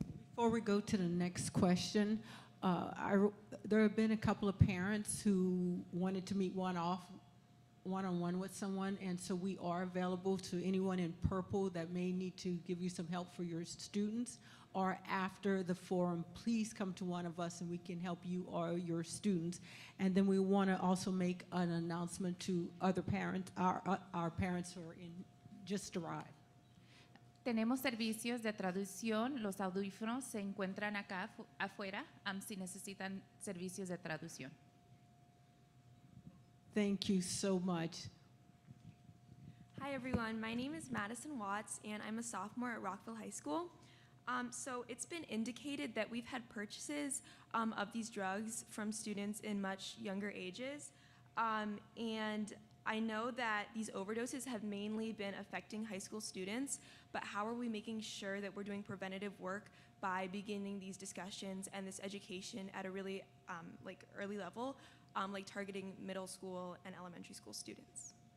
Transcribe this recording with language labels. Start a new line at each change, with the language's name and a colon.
English: Before we go to the next question, there have been a couple of parents who wanted to meet one-on-one with someone, and so we are available to anyone in purple that may need to give you some help for your students, or after the forum, please come to one of us and we can help you or your students. And then we want to also make an announcement to other parents, our parents who are just arrived.
Spanish: Tenemos servicios de traducción. Los audífonos se encuentran acá afuera si necesitan servicios de traducción.
English: Thank you so much. Hi everyone, my name is Madison Watts and I'm a sophomore at Rockville High School. So it's been indicated that we've had purchases of these drugs from students in much younger ages. And I know that these overdoses have mainly been affecting high school students, but how are we making sure that we're doing preventative work by beginning these discussions and this education at a really early level, like targeting middle school and elementary school students?